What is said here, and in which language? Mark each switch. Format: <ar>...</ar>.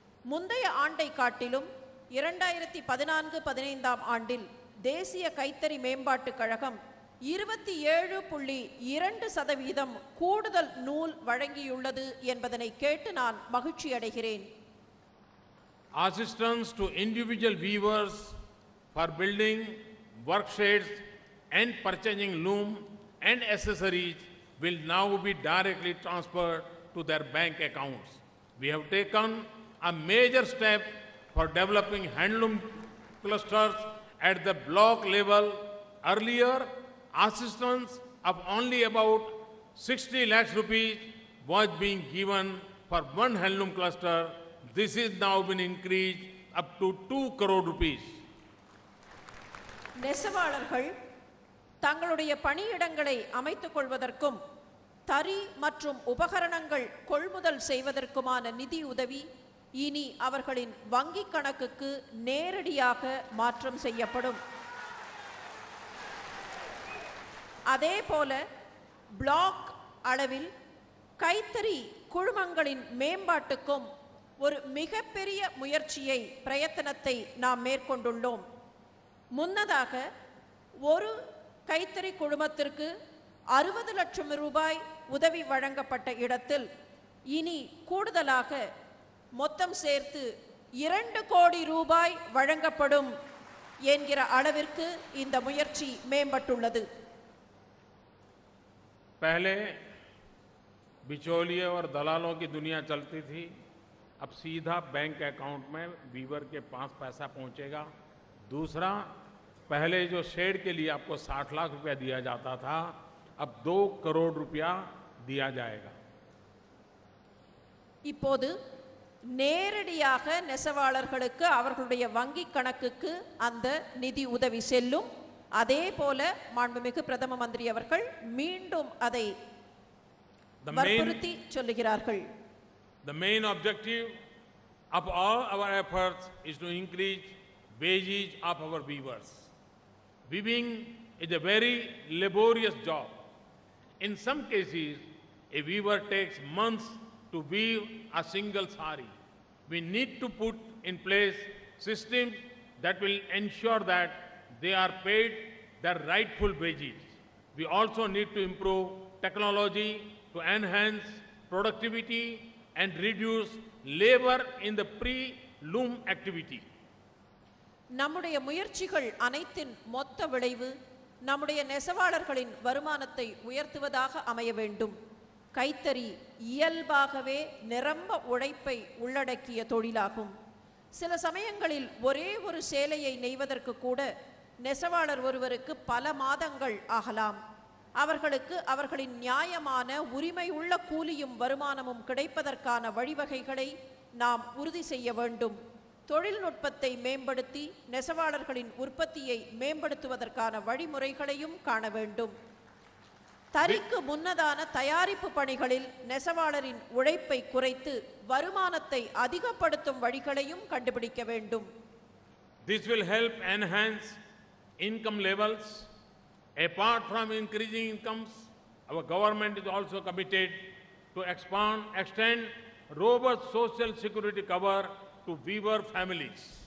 <ta>முந்தைய ஆண்டை காட்டிலும் 2014-15 ஆண்டில் தேசிய கைத்தறி மேம்பாட்டுக் கழகம் 27.2% கூடுதல் நூல் வழங்கியுள்ளது என்பதனை கேட்டு நான் மகிழ்ச்சி அடைகிறேன்.</ta> <en>Assistance to individual weavers for building worksheds and purchasing loom and accessories will now be directly transferred to their bank accounts. We have taken a major step for developing handloom clusters at the block level. Earlier, assistance of only about 60 lakhs rupees was being given for one handloom cluster. This is now been increased up to 2 crore rupees.</en> <ta>நெசவாளர்கள் தங்களுடைய பணியிடங்களை அமைத்துக் கொள்வதற்கும் தறி மற்றும் உபகரணங்கள் கொள்முதல் செய்வதற்குமான நிதி உதவி இனி அவர்களின் வங்கி கணக்குக்கு நேரடியாக மாற்றம் செய்யப்படும். அதேபோல பிளாக் அளவில் கைத்தறி குழுமங்களின் மேம்பாட்டுக்கும் ஒரு மிகப்பெரிய முயற்சியை பிரயத்தனத்தை நாம் மேற்கொண்டுள்ளோம். முன்னதாக ஒரு கைத்தறி குழுமத்திற்கு 60 லட்சம் ரூபாய் உதவி வழங்கப்பட்ட இடத்தில் இனி கூடுதலாக மொத்தம் சேர்த்து 2 கோடி ரூபாய் வழங்கப்படும் என்கிற அளவிற்கு இந்த முயற்சி மேம்பட்டுள்ளது.</ta> <hi>पहले बिचौलिए और दलालों की दुनिया चलती थी. अब सीधा बैंक अकाउंट में वीवर के पास पैसा पहुंचेगा. दूसरा, पहले जो शेड के लिए आपको 60 लाख रुपया दिया जाता था, अब 2 करोड़ रुपया दिया जाएगा.</hi> <ta>இப்போது நேரடியாக நெசவாளர்களுக்கு அவர்களுடைய வங்கி கணக்குக்கு அந்த நிதி உதவி செல்லும். அதே போல மாண்புமிகு பிரதம மந்திரி அவர்கள் மீண்டும் அதை வற்புறுத்தி சொல்லுகிறார்கள்.</ta> <en>The main objective of all our efforts is to increase wages of our weavers. Weaving is a very laborious job. In some cases, a weaver takes months to weave a single sari. We need to put in place systems that will ensure that they are paid their rightful wages. We also need to improve technology to enhance productivity and reduce labor in the pre-loom activity.</en> <ta>நம்முடைய முயற்சிகள் அனைத்தின் மொத்த விளைவு நம்முடைய நெசவாளர்களின் வருமானத்தை உயர்த்துவதாக அமைய வேண்டும். கைத்தறி இயல்பாகவே நிரம்ப உழைப்பை உள்ளடக்கிய தொழிலாகும். சில சமயங்களில் ஒரே ஒரு சேலையை நெய்வதற்கு கூட நெசவாளர் ஒருவருக்கு பல மாதங்கள் ஆகலாம். அவர்களுக்கு அவர்களின் நியாயமான உரிமை உள்ள கூலியும் வருமானமும் கிடைப்பதற்கான வழிவகைகளை நாம் உறுதி செய்ய வேண்டும். தொழில்நுட்பத்தை மேம்படுத்தி நெசவாளர்களின் உற்பத்தியை மேம்படுத்துவதற்கான வழிமுறைகளையும் காண வேண்டும். தறிக்கு முன்னதான தயாரிப்பு பணிகளில் நெசவாளரின் உழைப்பை குறைத்து வருமானத்தை அதிகப்படுத்தும் வழிகளையும் கண்டுபிடிக்க வேண்டும்.</ta> <en>This will help enhance income levels. Apart from increasing incomes, our government is also committed to extend robust social security cover to weaver families.</en>